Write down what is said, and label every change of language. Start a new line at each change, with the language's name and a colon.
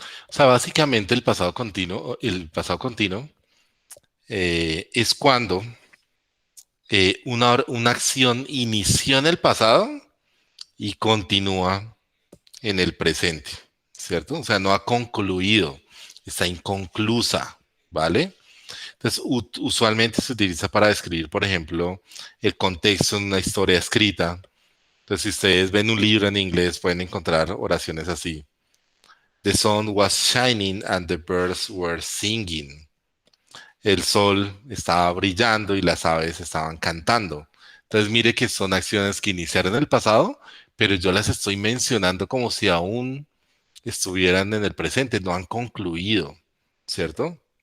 Spanish: O sea, básicamente el pasado continuo es cuando una acción inició en el pasado y continúa en el presente, ¿cierto? O sea, no ha concluido, está inconclusa, ¿vale? Entonces, usualmente se utiliza para describir, por ejemplo, el contexto en una historia escrita. Entonces, si ustedes ven un libro en inglés, pueden encontrar oraciones así.
English: The sun was shining and the birds were singing.
Spanish: El sol estaba brillando y las aves estaban cantando. Entonces, mire que son acciones que iniciaron en el pasado, pero yo las estoy mencionando como si aún estuvieran en el presente, no han concluido, ¿cierto?